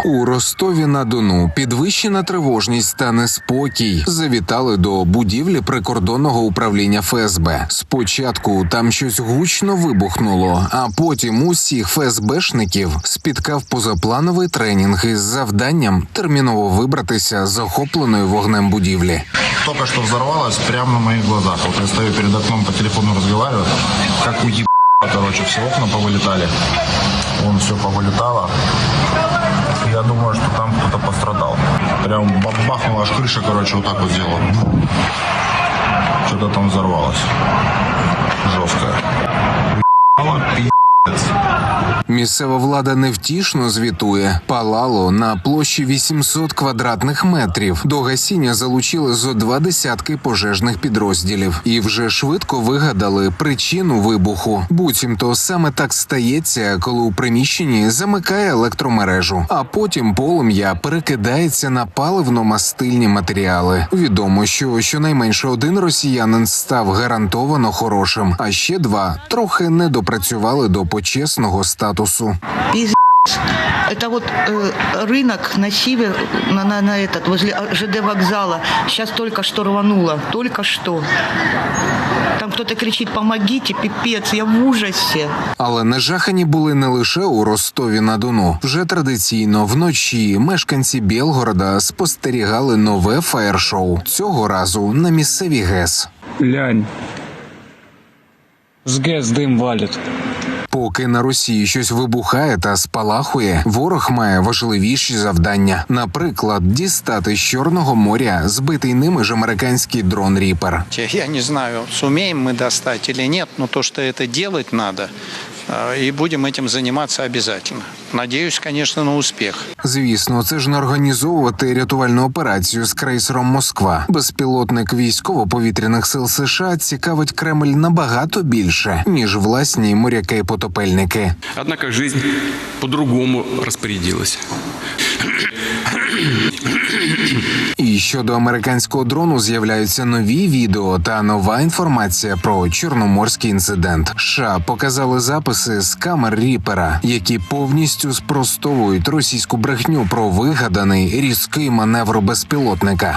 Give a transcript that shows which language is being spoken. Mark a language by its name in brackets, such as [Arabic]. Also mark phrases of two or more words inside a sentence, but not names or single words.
[Ukrainian] У Ростові-на-Дону підвищена тривожність та неспокій завітали до будівлі прикордонного управління ФСБ. Спочатку там щось гучно вибухнуло, а потім усіх ФСБшників спіткав позаплановий тренінг із завданням терміново вибратися з охопленої вогнем будівлі. [Russian] Только что взорвалось прямо на моих глазах. Вот я стою перед окном, по телефону разговариваю, как короче, все окна повылетали. Вон все повылетало. Я думаю, что там кто-то пострадал. Прям бахнула, аж крыша, короче, вот так вот сделала. Что-то там взорвалось. Жесткое. [Ukrainian] Місцева влада невтішно звітує. Палало на площі 800 квадратних метрів. До гасіння залучили зо 20 пожежних підрозділів. І вже швидко вигадали причину вибуху. Буцімто саме так стається, коли у приміщенні замикає електромережу. А потім полум'я перекидається на паливно-мастильні матеріали. Відомо, що щонайменше один росіянин став гарантовано хорошим, а ще 2 трохи не допрацювали до почесного статусу. [Russian] Это вот рынок на север, возле ЖД вокзала. Сейчас только что рвануло, только что. Там кто-то кричит: «Помогите, пипец, я в ужасе». [Ukrainian] Але нажахані були не лише у Ростові-на-Дону. Вже традиційно вночі мешканці Білгорода спостерігали нове фаєр-шоу. Цього разу на місцевій ГЕС. Глянь. З ГЕС дим валить. Поки на Росії щось вибухає та спалахує, ворог має важливіші завдання. Наприклад, дістати з Чорного моря збитий ними ж американський дрон «Ріпер». [Russian] Я не знаю, сумеем мы достать или нет, но то, что это делать надо, и будем этим заниматься обязательно. Надеюсь, конечно, на успех. [Ukrainian] Звісно, це ж не організовувати рятувальну операцію з крейсером «Москва». Безпілотник військово-повітряних сил США цікавить Кремль набагато більше, ніж власні моряки-потопельники. [Russian] Однако жизнь по-другому распорядилась. [Ukrainian] І щодо американського дрону з'являються нові відео та нова інформація про чорноморський інцидент. США показали записи з камер «Ріпера», які повністю спростовують російську брехню про вигаданий різкий маневр безпілотника.